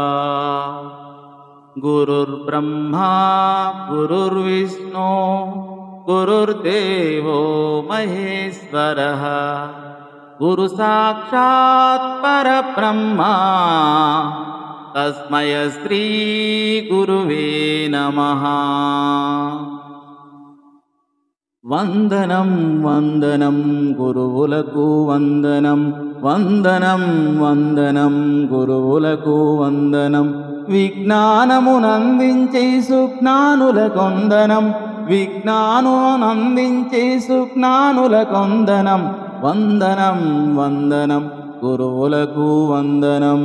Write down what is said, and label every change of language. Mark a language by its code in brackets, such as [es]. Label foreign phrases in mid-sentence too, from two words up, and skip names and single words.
[sa] गुरुर्ब्रह्मा गुरुर्विष्णु गुरुर्देवो महेश्वरः गुरुसाक्षात् परब्रह्मा तस्मै श्री गुरुवे नमः। [te] వందనం వందనం గురువులకు వందనం వందనం వందనం గురువులకు వందనం విజ్ఞానమునందించే సుజ్ఞానులకు వందనం విజ్ఞానమునందించే సుజ్ఞానులకు వందనం వందనం వందనం గురువులకు వందనం।